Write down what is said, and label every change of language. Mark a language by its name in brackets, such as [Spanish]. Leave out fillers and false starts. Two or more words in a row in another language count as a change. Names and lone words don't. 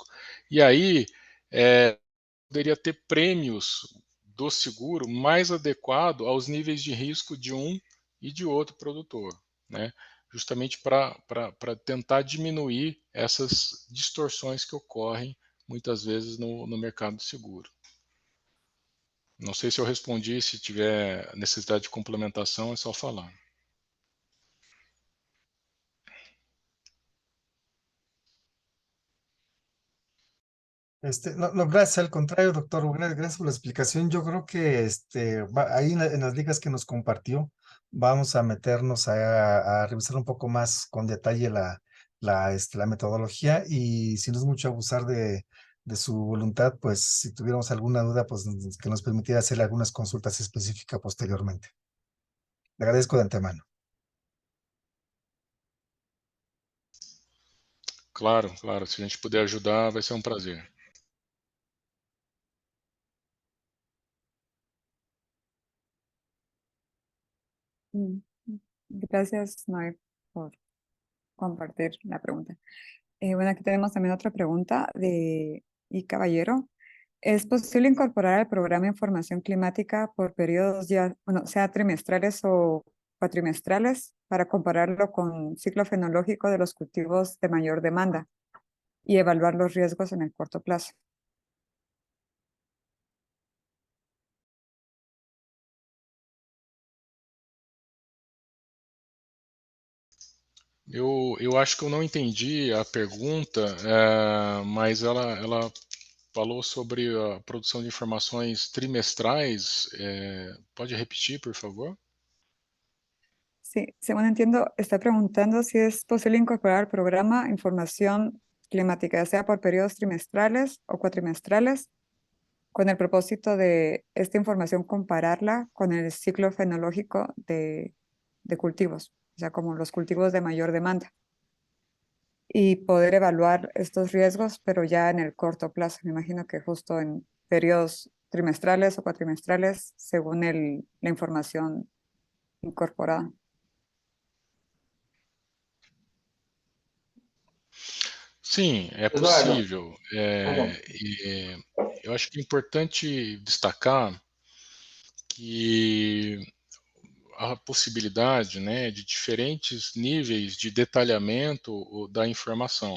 [Portuguese] E aí, poderia ter prêmios do seguro mais adequado aos níveis de risco de um e de outro produtor, né? Justamente para tentar diminuir essas distorções que ocorrem muitas vezes no mercado de seguro. Não sei se eu respondi, se tiver necessidade de complementação, é só falar. [Spanish] No, gracias, al contrario, doctor, gracias por la explicación. Yo creo que ahí en las ligas que nos compartió, vamos a meternos a revisar un poco más con detalle la metodología, y si no es mucho abusar de su voluntad, pues si tuviéramos alguna duda, pues que nos permitiera hacer algunas consultas específicas posteriormente. Le agradezco de antemano. [Portuguese] Claro, claro. Se a gente puder ajudar, vai ser um prazer. [Spanish] Gracias, Noé, por compartir la pregunta. Bueno, aquí tenemos también otra pregunta de I. Caballero. ¿Es posible incorporar al programa información climática por periodos ya, bueno, sea trimestrales o cuatrimestrales, para compararlo con ciclo fenológico de los cultivos de mayor demanda y evaluar los riesgos en el corto plazo? [Portuguese] Eu acho que eu não entendi a pergunta, mas ela falou sobre a produção de informações trimestrais. Pode repetir, por favor? [Spanish] Sí, según entiendo, está preguntando si es posible incorporar al programa información climática, ya sea por periodos trimestrales o cuatrimestrales, con el propósito de esta información compararla con el ciclo fenológico de cultivos, o sea, como los cultivos de mayor demanda, y poder evaluar estos riesgos, pero ya en el corto plazo. Me imagino que justo en periodos trimestrales o cuatrimestrales, según la información incorporada. [Portuguese] Sim, é possível. Eu acho que é importante destacar que a possibilidade, né, de diferentes níveis de detalhamento da informação.